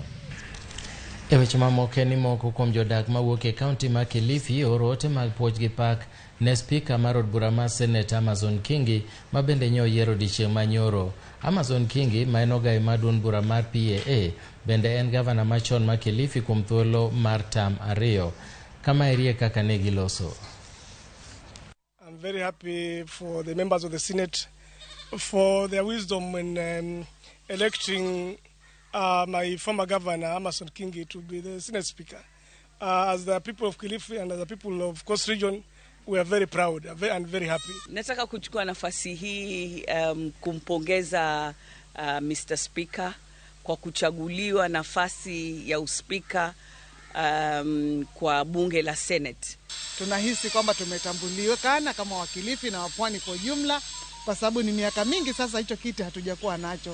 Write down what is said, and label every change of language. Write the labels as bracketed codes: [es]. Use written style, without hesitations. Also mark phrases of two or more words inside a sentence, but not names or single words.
[luo] Eweche mamoko ni moko kuom jodak mawuok e kaunti ma Kilifi oro ote mag puoch gi pak ne Spika mar od bura mar Senet Amason Kingi ma bende nyo yiero odiechieng' manyoro. Amason Kingi ma en ogai mar duond bura mar PAA bende en gavana machon ma Kilifi kuom thuolo mar tam 2. Kama erie kaka ne giloso. [en] I'm very happy for the members of the Senate for their wisdom in electing my former governor, Amason Kingi, to be the Senate Speaker. As the people of Kilifi and as the people of Coast Region, we are very proud and very happy. [sw] Nataka kuchukua nafasi hii kumpongeza Mr. Spika kwa kuchaguliwa nafasi ya uspika kwa bunge la Senate. Tunahisi kwamba tumetambuliwa kama wakilifi na wapwani kwa jumla, kwa sababu ni miaka mingi sasa hicho kiti hatujakuwa nacho.